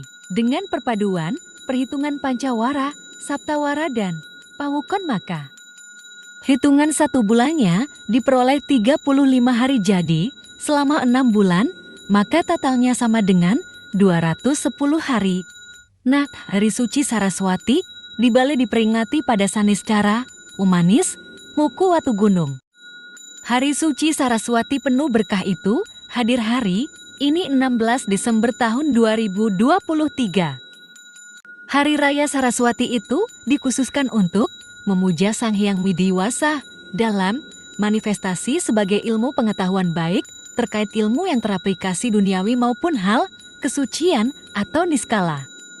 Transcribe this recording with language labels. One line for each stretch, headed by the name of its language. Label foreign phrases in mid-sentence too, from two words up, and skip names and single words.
Indonesian: Dengan perpaduan, perhitungan Pancawara, Saptawara dan Pawukon maka hitungan 1 bulannya diperoleh 35 hari, jadi selama 6 bulan, maka totalnya sama dengan 210 hari. Nah, Hari Suci Saraswati di Bali diperingati pada Saniscara, Umanis, Muku Watu Gunung. Hari Suci Saraswati penuh berkah itu hadir hari ini 16 Desember tahun 2023. Hari Raya Saraswati itu dikhususkan untuk memuja Sang Hyang Widiwasa dalam manifestasi sebagai ilmu pengetahuan baik terkait ilmu yang teraplikasi duniawi maupun hal kesucian atau niskala.